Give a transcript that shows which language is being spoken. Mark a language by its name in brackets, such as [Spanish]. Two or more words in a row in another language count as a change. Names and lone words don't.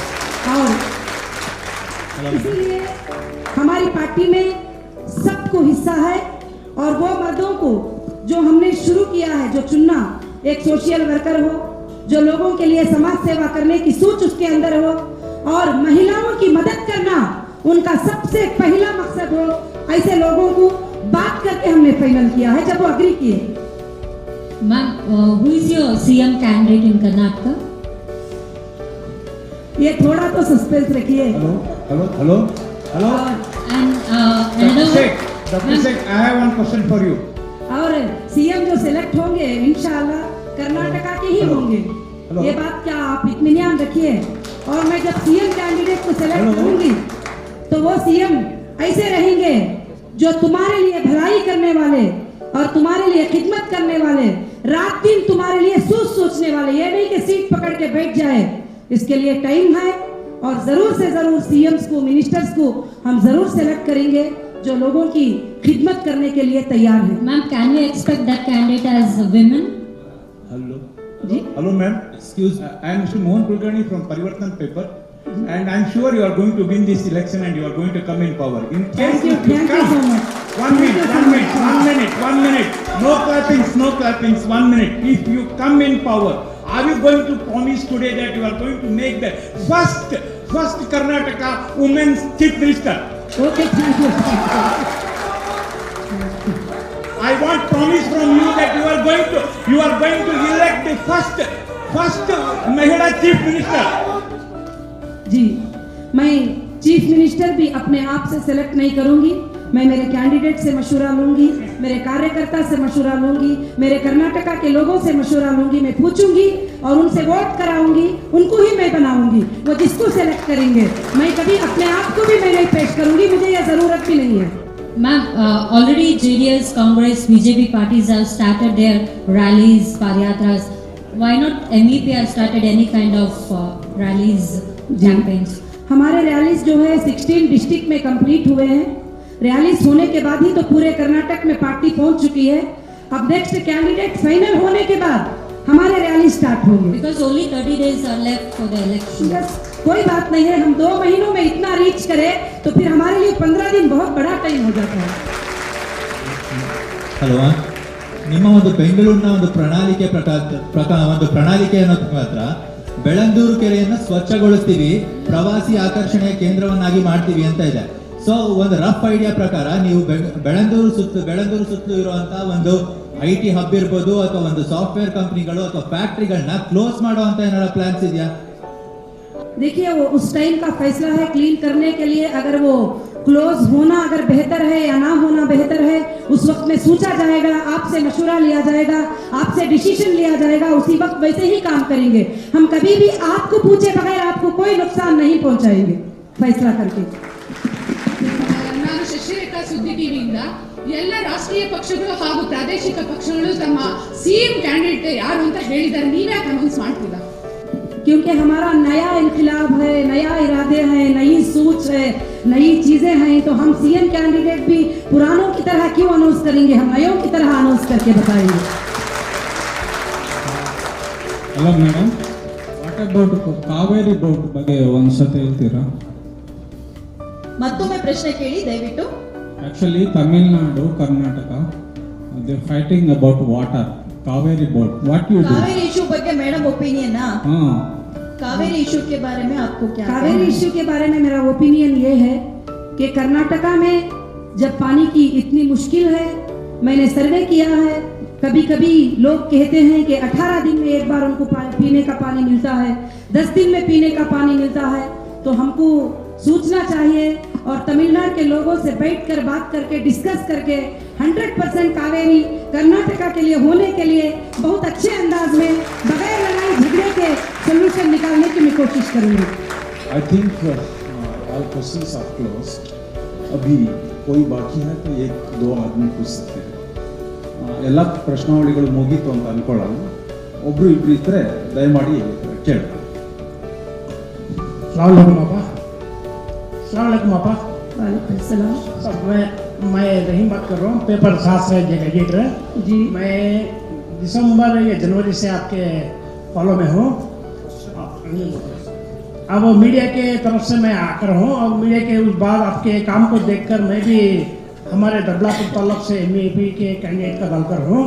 [Hindi] और इसलिए हमारी पार्टी में सबको हिस्सा है और वो मर्दों को जो हमने शुरू किया है, जो चुनना, एक [English] social worker [Hindi] हो जो लोगों के लिए समाज सेवा करने की सोच उसके अंदर हो और महिलाओं की मदद करना उनका सबसे पहला मकसद हो, ऐसे लोगों को बात करके हमने फाइनल किया है जब वो अग्री किए। [English] Ma'am, who is your CM candidate in Karnataka? [Hindi] ये थोड़ा तो सस्पेंस रखिए। [English] Hello. And another one. Dr. Sheikh, I have one question for you. [Hindi] और सीएम जो सिलेक्ट होंगे इंशाल्लाह कर्नाटका के ही होंगे, ये बात क्या आप इत्मीनान रखिए। और मैं जब [English] CM candidate [Hindi] को सिलेक्ट करूंगी तो वो सीएम ऐसे रहेंगे जो तुम्हारे लिए भलाई करने वाले और तुम्हारे लिए खिदमत करने वाले, रात दिन तुम्हारे लिए सोचने वाले, ये नहीं कि सीट पकड़ के बैठ जाए। इसके लिए टाइम है और जरूर से जरूर सीएम्स को, मिनिस्टर्स को हम जरूर सेलेक्ट करेंगे जो लोगों की खिदमत करने के लिए तैयार है। [English] Ma'am, can we expect that candidate as women? Hello ma'am. Excuse me. I am Mr. Mohan Kulkarni from Parivartan paper. And I'm sure you are going to win this election and you are going to come in power. In case Thank you so much. One minute. No clappings. 1 minute. If you come in power, are you going to promise today that you are going to make the first Karnataka women's chief minister? Okay, thank you. I want promise from you that you are going to elect the first Mahila chief minister. [Hindi] जी, मैं [English] chief minister [Hindi] भी अपने आप से सेलेक्ट नहीं करूंगी, मैं मेरे कैंडिडेट से मशवरा लूंगी, मेरे कार्यकर्ता से मशवरा लूंगी, मेरे कर्नाटका के लोगों से मशवरा लूंगी, मैं पूछूंगी और उनसे वोट कराऊंगी, उनको ही मैं बनाऊंगी, वो जिसको सेलेक्ट करेंगे। मैं कभी अपने आप को भी मैं नहीं पेश करूंगी, मुझे यह जरूरत भी नहीं है। [English] Ma'am, already JDS, Congress, BJP parties have started their rallies, padayatras. Why not MEP have started any kind of rallies, campaigns? [Hindi] हमारे रैलीज जो है 16 डिस्ट्रिक्ट में कंप्लीट हुए हैं। रैलीज होने के बाद ही तो पूरे कर्नाटक में पार्टी पहुंच चुकी है। अब [English] next candidate final [Hindi] होने के बाद हमारे रैली स्टार्ट होंगे। [English] Because only 30 days are left for the election. [Hindi] बस कोई बात नहीं है, हम 2 महीनों में इतना रीच करें तो फिर हमारे लिए 15 दिन बहुत बड़ा टाइम हो जाता है। [Kannada] ಅಲ್ವಾ, ನಿಮ್ಮ ಒಂದು ಬೆಂಗಳೂರಿನ ಒಂದು ಪ್ರಣಾಳಿಕೆಯನ್ನು ಮಾತ್ರ ಬೆಳಂದೂರು ಕೆರೆಯನ್ನು ಸ್ವಚ್ಛಗೊಳಿಸ್ತೀವಿ, ಪ್ರವಾಸಿ ಆಕರ್ಷಣೆಯ ಕೇಂದ್ರವನ್ನಾಗಿ ಮಾಡ್ತೀವಿ ಅಂತ ಇದೆ. ಸೊ ಒಂದು [English] rough idea [Kannada] ಪ್ರಕಾರ ನೀವು ಬೆಳಂದೂರು ಸುತ್ತಲೂ ಇರುವಂತಹ ಒಂದು [English] IT hub [Kannada] ಇರ್ಬೋದು ಅಥವಾ ಒಂದು ಸಾಫ್ಟ್ವೇರ್ ಕಂಪನಿಗಳು ಅಥವಾ ಫ್ಯಾಕ್ಟ್ರಿಗಳನ್ನ ಕ್ಲೋಸ್ ಮಾಡುವಂತ ಏನಾರ ಪ್ಲಾನ್ಸ್ ಇದೆಯಾ? [Hindi] देखिए वो उस टाइम का फैसला है क्लीन करने के लिए। अगर वो क्लोज होना अगर बेहतर है या ना होना बेहतर है, उस वक्त में सोचा जाएगा, आपसे मशवरा लिया जाएगा, आपसे डिसीजन लिया जाएगा, उसी वक्त वैसे ही काम करेंगे। हम कभी भी आपको पूछे बगैर आपको कोई नुकसान नहीं पहुंचाएंगे फैसला करके। [Kannada] ನಾನು ಶಶಿರೇಖಾ ಸುದ್ದಿ ಟಿವಿಯಿಂದ ಎಲ್ಲ ರಾಷ್ಟ್ರೀಯ ಪಕ್ಷಗಳು ಹಾಗೂ ಪ್ರಾದೇಶಿಕ ಪಕ್ಷಗಳು ತಮ್ಮ [English] CM candidate [Kannada] ಯಾರು ಅಂತ ಹೇಳಿದ್ದಾರೆ, ನೀವ್ಯಾಕೆ ಅನೌನ್ಸ್ ಮಾಡ್ತಿಲ್ಲ? [Hindi] क्योंकि हमारा नया इनकलाब है, नया इरादे हैं, नई सोच है, नई चीजें हैं, तो हम [English] CM candidate [Hindi] भी पुरानों की तरह क्यों अनाउंस करेंगे, हम नयों की तरह अनाउंस करके बताएंगे। [English] Hello madam, what about Kaveri boat [Kannada] ಬಗ್ಗೆ ಒಂದ್ಸತಿ ಹೇಳ್ತೀರಾ? ಮತ್ತೊಮ್ಮೆ ಪ್ರಶ್ನೆ ಕೇಳಿ ದಯವಿಟ್ಟು. [English] Actually Tamil Nadu, Karnataka they fighting about water, Kaveri boat, what you do? [Kannada] कावेरी इशू ಬಗ್ಗೆ ಮೇಡಮ್ ओपिनियन ना? [Hindi] हाँ, कावेरी इशू के बारे में आपको क्या? कावेरी इशू के बारे में मेरा ओपिनियन ये है कि कर्नाटका में जब पानी की इतनी मुश्किल है, मैंने सर्वे किया है, कभी कभी लोग कहते हैं कि 18 दिन में एक बार उनको पीने का पानी मिलता है, 10 दिन में पीने का पानी मिलता है। तो हमको सोचना चाहिए और तमिलनाडु के लोगों से बैठकर बात करके डिस्कस करके 100% कावेरी कर्नाटका के लिए होने के लिए बहुत अच्छे अंदाज में बगैर लड़ाई झगड़े के सोल्यूशन निकालने की मैं कोशिश करूंगी। [English] I think all questions are closed. [Hindi] अभी कोई बाकी है तो 1-2 आदमी पूछ सकते हैं. [Kannada] ಎಲ್ಲ ಪ್ರಶ್ನಾವಳಿಗಳು ಮುಗೀತು ಅಂತ ಅನ್ಕೊಳ್ಳೋಣ. ಒಬ್ರು ಇಬ್ರು ಇದ್ರೆ ದಯಮಾಡಿ ಕೇಳಿ. [Arabic] السلام عليكم आपा। وعليكم السلام. [Hindi] सब मैं रहीम बात कर रहा हूँ, पेपर शास्त्र एडिटर जी। मैं दिसंबर या जनवरी से आपके फॉलो में हूँ। अब मीडिया के तरफ से मैं आकर हूँ और मीडिया के उस बाद आपके काम को देखकर मैं भी हमारे दबलापुर तालुक से MEP के कैंडिडेट का डालकर हूँ।